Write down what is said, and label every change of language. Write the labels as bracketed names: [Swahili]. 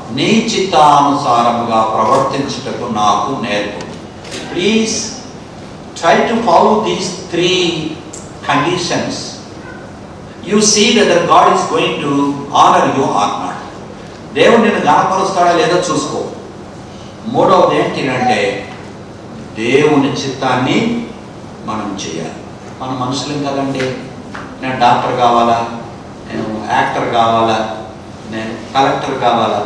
[Telugu] నీ చిత్తానుసారముగా ప్రవర్తించుటకు నాకు నేర్పు. [English] Please try to follow these 3 conditions. You see whether God is going to honor you or not. [Telugu] దేవుడు నిన్ను గణపరుస్తాడా లేదో చూసుకో. మూడవది ఏంటంటే దేవుని చిత్తాన్ని మనం చేయాలి. మన మనుషులం కదండి. నేను డాక్టర్ కావాలా, నేను యాక్టర్ కావాలా, నేను కలెక్టర్ కావాలా.